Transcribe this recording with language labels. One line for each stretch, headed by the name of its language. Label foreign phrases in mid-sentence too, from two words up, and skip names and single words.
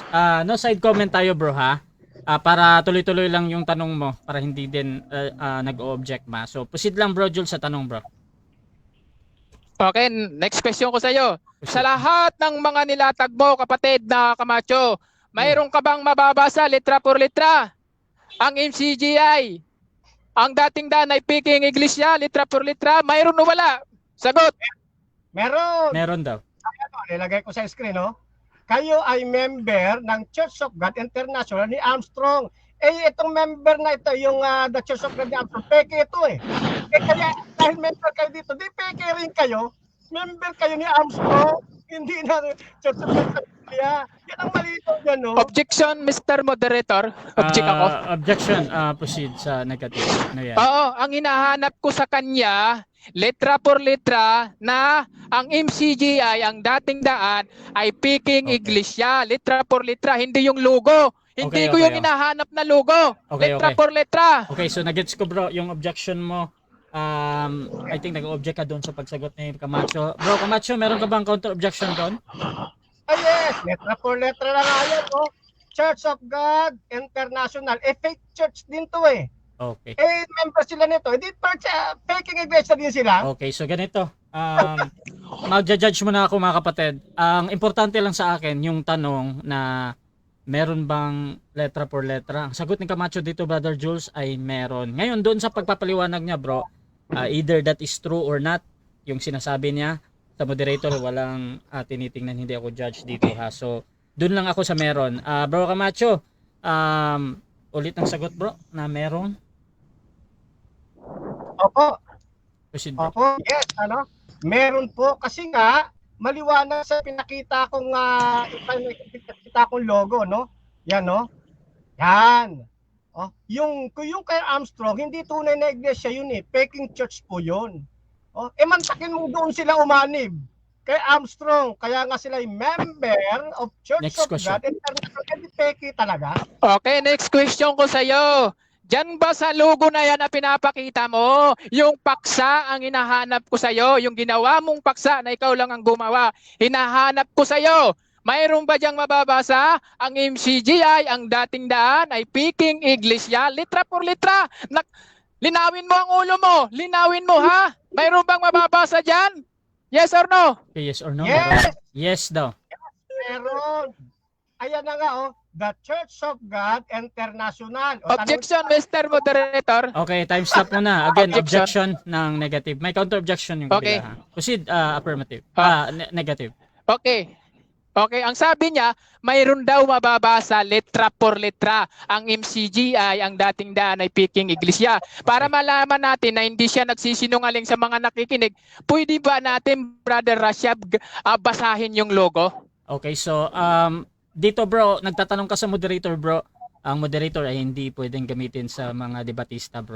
English: No side comment
Filipino: tayo bro ha. Para tuloy-tuloy lang yung tanong mo para hindi din nag-o-object ma. So proceed lang bro Jules sa tanong bro. Okay, next question ko sa iyo. Sa lahat ng mga nilatag mo, kapatid na Camacho, mayroon ka bang mababasa
Spanish: letra por letra?
Filipino: Ang MCGI, ang dating daan ay Peking Iglesia,
Spanish: letra por letra,
Filipino: mayroon o wala? Sagot. Meron Daw. Nilagay ko sa screen, no? Kayo ay member ng Church of God International ni Armstrong. Itong member na ito, yung the Church of God ni Armstrong, peke ito kaya dahil member kayo dito, di peke rin kayo. Member kayo ni Armstrong, hindi na Church of God. Yan ang malito dyan, no?
English: Objection, Mr. Moderator. Object ako.
Filipino: Objection. Proceed sa negative. Ano yan? Oo, ang hinahanap ko sa kanya,
Spanish: letra por letra,
Filipino: na ang MCGI, ang dating daan, ay Peking Iglesia.
Spanish: Letra por letra,
Filipino: hindi yung logo. Hindi ko yung hinahanap na logo.
Spanish: Letra por letra.
Filipino: Okay, so nagets ko bro, yung objection mo.
English: I think
Filipino: nag-object ka doon sa pagsagot ni Camacho. Bro, Camacho, meron ka bang
English: counter objection
Filipino: doon? Yes,
Spanish: letra por letra
Filipino: lang yan, no? Church of God International.
English: Fake church
Filipino: din to Okay. Member sila nito. Hindi Peking Iglesia din sila. Okay, so ganito. Mag-judge muna ako mga kapatid. Ang importante lang sa akin yung tanong na meron bang
Spanish: letra por letra.
Filipino: Ang sagot ni Camacho dito, Brother Jules, ay meron. Ngayon, doon sa pagpapaliwanag niya,
English: bro, either that is true or not,
Filipino: yung sinasabi niya sa moderator, walang tinitingnan, hindi ako judge dito ha. So, doon lang ako sa meron. Bro Camacho, ulit ang sagot bro, na meron. Opo. Proceed, bro. Opo, yes, meron po kasi nga maliwanag sa pinakita kong logo, no? Yan, no? Yan. Yung kay Armstrong, hindi tunay na iglesia yun Peking Church po yun. Mantakin mo doon sila umanib kay Armstrong, kaya nga sila ay member of Church Next of question. God International. Hindi Peking talaga. Okay,
English: next question
Filipino: ko sa iyo. Diyan ba sa logo na yan na pinapakita mo, yung paksa ang hinahanap ko sa iyo, yung ginawa mong paksa na ikaw lang ang gumawa, hinahanap ko sa iyo. Mayroon ba diyang mababasa? Ang MCGI, ang dating daan ay Peking Iglesia,
Spanish: letra por letra.
Filipino: Linawin mo ang ulo mo. Linawin mo ha. Mayroon bang mababasa diyan?
English: Yes or no? Okay, yes or no?
Filipino: Yes. Yes daw. Meron. Ayan na nga, the Church of God International.
English: Objection, Mr. Moderator.
Filipino: Okay,
English: time stop
Filipino: muna. Again, Objection. objection ng negative. May
English: counter objection
Filipino: yung Okay. kabila, ha? Proceed, affirmative. Negative. Okay. Okay, ang sabi niya, mayroon daw mababasa
Spanish: letra por letra.
Filipino: Ang MCGI, ang dating daan ay Peking Iglesia. Para malaman natin na hindi siya nagsisinungaling sa mga nakikinig, pwede ba natin, Brother Rashab, basahin yung logo? Okay, so dito bro, nagtatanong ka sa moderator bro. Ang moderator ay hindi pwedeng gamitin sa mga debatista bro.